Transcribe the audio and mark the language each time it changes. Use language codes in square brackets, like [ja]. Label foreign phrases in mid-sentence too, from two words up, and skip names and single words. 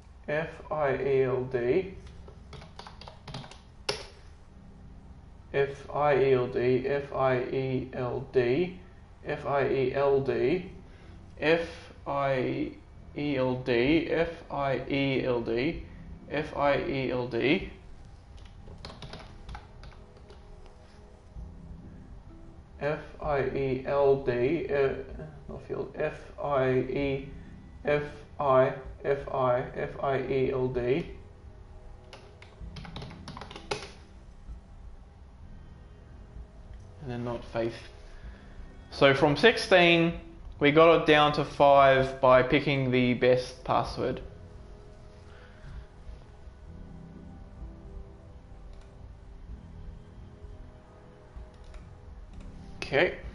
[en] F-I-E-L-D, F-I-E-L-D, F-I-E-L-D, F-I-E-L-D, F-I-E-L-D, F-I-E-L-D, F-I-E-L-D. F-I-E-L-D, not field, F-I-E, F-I, F-I, F-I-E-L-D. And then not faith. So from 16, we got it down to 5 by picking the best password. Okay.